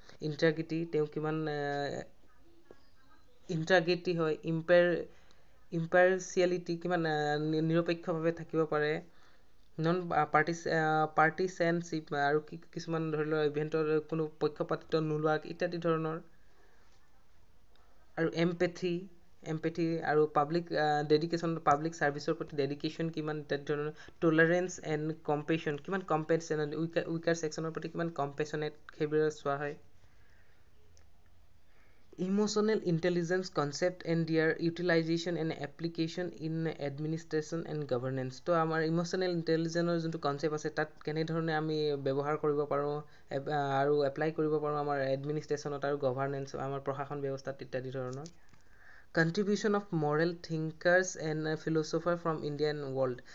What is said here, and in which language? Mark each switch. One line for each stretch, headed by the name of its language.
Assamese: Integrity, তেওঁ কিমান integrity হয়, ইম্পাৰ্চিয়েলিটি কিমান নিৰপেক্ষভাৱে থাকিব পাৰে, নন পাৰ্টিচেনশ্বিপ আৰু কিছুমান ধৰি লওক ইভেণ্টৰ কোনো পক্ষপাতিত্ব নোলোৱা ইত্যাদি ধৰণৰ। আৰু এম্পেথি আৰু পাব্লিক ডেডিকেশ্যন, পাব্লিক ছাৰ্ভিচৰ প্ৰতি ডেডিকেশ্যন কিমান ইত্যাদি ধৰণৰ। টলাৰেঞ্চ এণ্ড কম্পেশ্যন, কিমান কম্পেশ্যনেট, উইকাৰ ছেকশ্যনৰ প্ৰতি কিমান কম্পেশ্যনেট, সেইবোৰ চোৱা হয়।
English: Emotional intelligence concept and their utilization and application in administration and governance.
Assamese: তো আমাৰ ইম'চনেল ইণ্টেলিজেন্সৰ যোনটো কনচেপ্ট আছে তাত কেনেধৰণে আমি ব্যৱহাৰ কৰিব পাৰোঁ আৰু এপ্লাই কৰিব পাৰোঁ আমাৰ এডমিনিষ্ট্ৰেশ্যনত আৰু গভাৰ্নেন্স আমাৰ প্ৰশাসন ব্যৱস্থাত ইত্যাদি ধৰণৰ।
English: Contribution of moral thinkers and philosopher from Indian world.